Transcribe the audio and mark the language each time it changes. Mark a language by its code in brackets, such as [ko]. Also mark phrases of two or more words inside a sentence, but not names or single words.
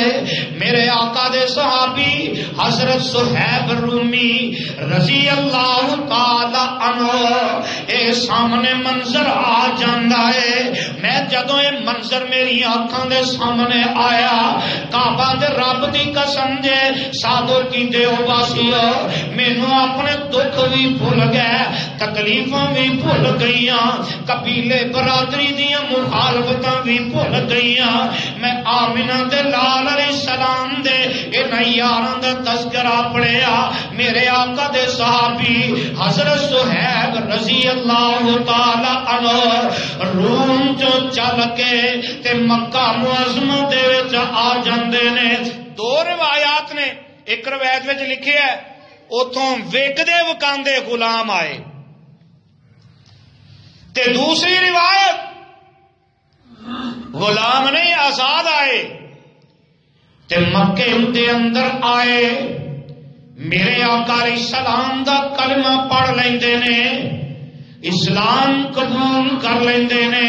[pa] میرے آقا دے صحابی حضرت صہیب رومی [ar] رضی اللہ تعالی عنہ [pa] اے سامنے منظر آ جاندا ہے. میں جدوں یہ منظر میری آنکھاں دے سامنے آیا کعبہ دے رب دی قسم جے صادر کیتے ہو واسیو مینوں اپنے دکھ بھی بھول گئے، تکلیفاں بھی بھول گئیاں، قبیلے برادری دیاں مخالفتاں بھی بھول گئیاں. میں آمنہ دے لال [ar] علیہ السلام [pa] دے انہاں یاراں دا تذکرہ پڑھیا. میرے آقا دے صحابی حضرت صہیب [ar] رضی اللہ تعالی عنہ [pa] روم جو چل کے تے مکہ معظمہ دے وچ آ جاندے نے. دو روایات نے. ایک روایت وچ لکھیا ہے اوتھوں ویکدے وکاندے غلام آئے تے دوسری روایت غلام نہیں آزاد آئے تے مکے دے اندر آئے. میرے آقا [ar] علیہ السلام [pa] دا کلمہ پڑھ لیندے نے، اسلام قبول کر لیندے نے.